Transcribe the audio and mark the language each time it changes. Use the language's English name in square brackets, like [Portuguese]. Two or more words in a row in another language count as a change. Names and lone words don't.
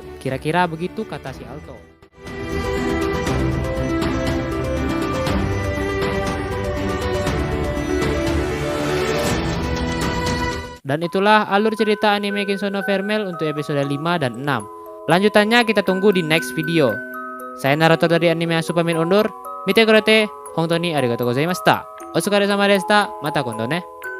[Indonesian] Kira-kira begitu kata si Alto. Dan itulah alur cerita anime Kinsou no Vermel untuk episode 5 dan 6. Lanjutannya kita tunggu di [English] next video. [Indonesian] Saya narator dari anime Asu pamit undur. [Japanese] 見てくれて、本当にありがとうございました。お疲れ様でした. また今度ね.